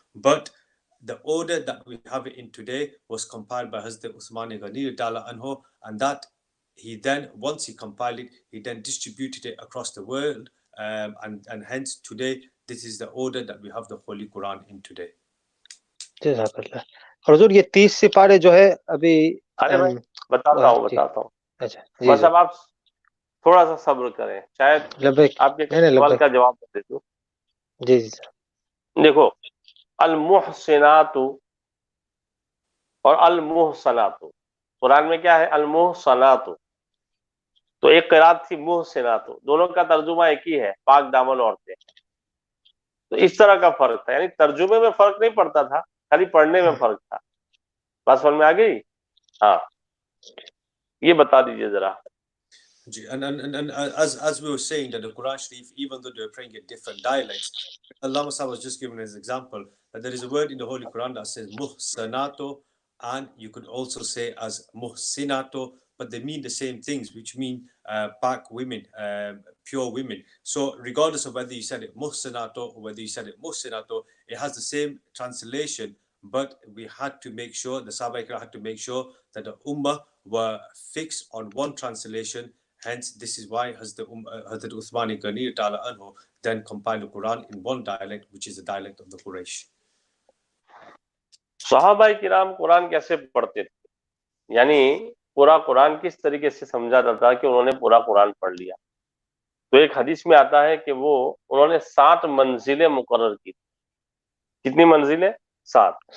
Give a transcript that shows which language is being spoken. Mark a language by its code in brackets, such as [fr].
[en] But the order that we have it in today was compiled by Hazrat Uthman Ghani anhu, and that he then, once he compiled it, he then distributed it across the world, and hence today this is the order that we have the Holy Quran in today. [hi] जज़ाकल्लाह। और हुजूर ये 30 सिपारे जो है अभी अरे मैं बताता हूँ अच्छा जी बस अब आप थोड़ा सा सब्र करें, शायद आपके सवाल का जवाब दे दूं। जी जी देखो, अल मुहसिनातु और अल मुहसनातु, कुरान में क्या है? अल मुहसनातु। तो एक क़िरात थी मुहसिनातु, दोनों का तर्जुमा एक ही है, पाक दामन औरतें। तो इस तरह का फर्क था, यानी तर्जुमे में फर्क नहीं पड़ता था, खाली पढ़ने में फर्क था। बात समझ में आ गई? हाँ, ये बता दीजिए जरा। [en] And as we were saying, that the Quran Sharif, even though they were praying in different dialects, Allah was just giving as an example that there is a word in the Holy Quran that says muhsanato, and you could also say as muhsinato, but they mean the same things, which mean pak women, pure women. So regardless of whether you said it muhsanato or whether you said it muhsinato, it has the same translation. But we had to make sure, the Sahaba Ikram had to make sure that the Ummah were fixed on one translation. Hence, this is why Hazrat Uthman Ghani Ta'ala Anhu then compiled the Quran in one dialect, which is the dialect of the Quraysh. [hi] सहाबा किराम कुरान कैसे पढ़ते थे, यानी पूरा कुरान किस तरीके से समझा जाता है कि उन्होंने पूरा कुरान पढ़ लिया। तो एक हदीस में आता है कि उन्होंने 7 मंजिलें मुकर्रर की। कितनी मंजिलें? 7।